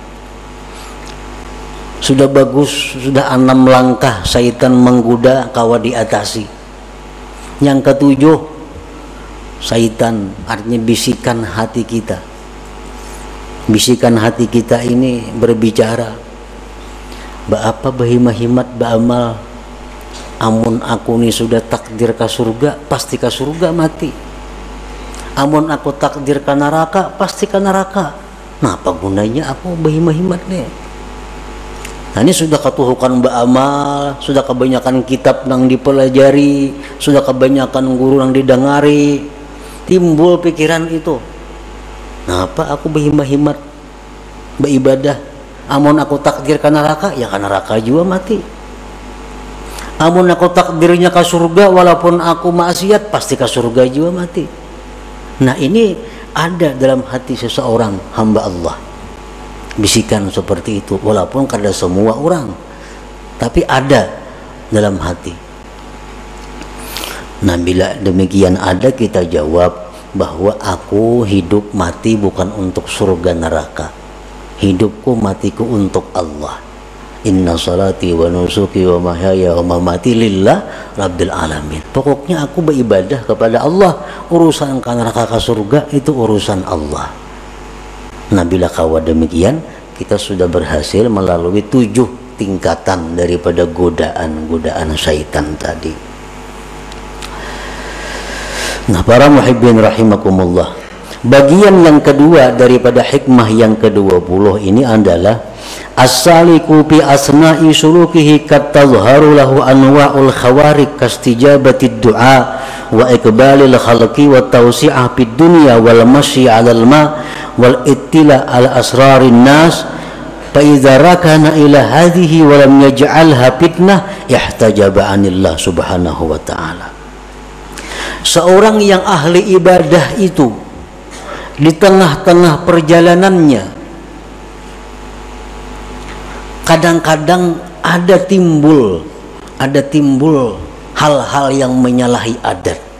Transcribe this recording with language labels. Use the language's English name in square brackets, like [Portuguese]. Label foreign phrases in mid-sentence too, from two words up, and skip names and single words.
[Banjar] Sudah bagus, sudah 6 langkah syaitan menggoda kawa diatasi. [Indonesian] Yang ketujuh, syaitan artinya bisikan hati kita. [Banjar] Bisikan hati kita ini berbicara, apa bahimahimat ba'amal, amun aku ni sudah takdir ke surga, pasti ke surga mati. Amun aku takdir ke neraka, pasti ke neraka. Nah, apa gunanya aku bahimahimat nih? Nah, ini sudah ketuhukan ba'amal, sudah kebanyakan kitab nang dipelajari, sudah kebanyakan guru nang didengari, timbul pikiran itu. Nah, apa aku bahimahimat beribadah? Amun aku takdir ke neraka, ya ke neraka juga mati. Amun aku takdirnya ke surga, walaupun aku maksiat, pasti ke surga juga mati. [Indonesian] Nah, ini ada dalam hati seseorang hamba Allah. [Banjar] Bisikan seperti itu, walaupun kada semua orang, tapi ada dalam hati. [Indonesian] Nah, bila demikian ada, kita jawab bahwa aku hidup mati bukan untuk surga neraka. Hidupku matiku untuk Allah. [Arabic] إن صلاتي ونسكي ومحياي ومماتي لله رب العالمين. [Indonesian] Pokoknya aku beribadah kepada Allah. Urusan ke neraka ke surga itu urusan Allah. [Banjar] Nah, bila kawa demikian, kita sudah berhasil melalui 7 tingkatan daripada godaan-godaan syaitan tadi. [Indonesian] Nah, para [Arabic] محبين رحمكم الله, [Indonesian] bagian yang kedua daripada hikmah yang ke-20 ini adalah [Arabic] السالك في أثناء سلوكه قد تظهر له أنواع الخوارق كاستجابة الدعاء وإقبال الخلق والتوسعة في الدنيا والمشي على الماء والاطلاع على أسرار الناس فإذا ركن إلى هذه ولم يجعلها فتنة احتجب عن الله سبحانه وتعالى. [Indonesian] Seorang yang ahli ibadah itu di tengah-tengah perjalanannya kadang-kadang ada timbul hal-hal yang menyalahi adat.